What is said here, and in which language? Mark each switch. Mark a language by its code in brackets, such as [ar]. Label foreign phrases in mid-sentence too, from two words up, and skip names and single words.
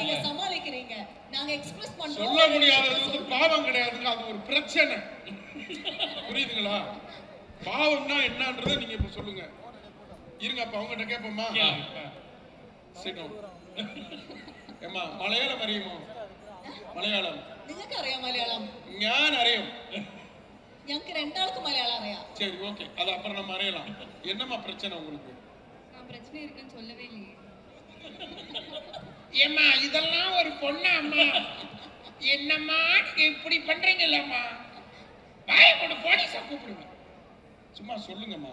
[ta] நீங்க சமாளிக்கிறீங்க, நாங்க எக்ஸ்பிரஸ் பண்றோம். சொல்ல முடியாதது வந்து பாவம் கிடையாதுங்க, அது ஒரு பிரச்சனை. புரியுதுங்களா? பாவம்னா என்னன்றதை நீங்க இப்ப சொல்லுங்க. இருங்க, அப்ப அவங்ககிட்ட கேட்போமா? ஏமா [ml] മലയാളം അറിയുമോ? മലയാളം നിങ്ങൾക്ക് അറിയാം മലയാളം? ഞാൻ അറിയും. ഞങ്ങൾക്ക് രണ്ടാൾക്കും മലയാളം അറിയാം. [ta] சரி, ஓகே, அது அப்புறம் நம்ம அறியலாம். என்னமா பிரச்சனை உங்களுக்கு? நான் பிரச்சனை இருக்குன்னு சொல்லவே இல்லையே. ஏம்மா, இதெல்லாம் ஒரு பொண்ணா அம்மா? என்னம்மா நீங்க இப்படி பண்றீங்கல்லம்மா? வாயை போட்டு போலீஸை கூப்பிடுங்க. சும்மா சொல்லுங்கம்மா.